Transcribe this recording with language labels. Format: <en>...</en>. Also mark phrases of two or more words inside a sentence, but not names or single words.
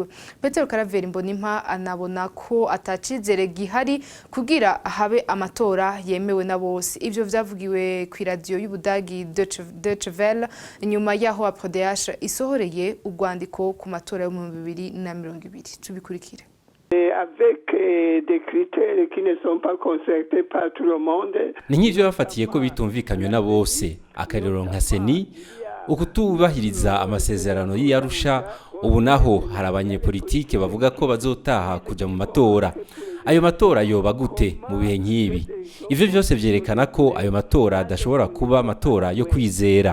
<rn>Petero Karaveri Mbonimpa anabona ko atacizere gihari kugira habe amatora yemewe na bose. Ivyo vyavugiwe ku radio y'Ubudagi Deutsche Welle nyuma yaho APRODH isohore urwandiko ku matora yo mu 2020 tubikurikire.</rn> <fr>Avec des critères qui ne sont pas concertés par tout le monde.</fr> <rn>Ni nk'ivyo bafatiye ko bitumvikanywe na bose, akarero nka Seni ukutubahiriza amasezerano y'Arusha. Ubu naho hari abanyepolitike bavuga ko bazotaha kuja mu matora. Ayo matora yoba gute mu bihe nk'ibi? Ivyo vyose vyerekana ko ayo matora adashobora kuba amatora yo kwizera.</rn>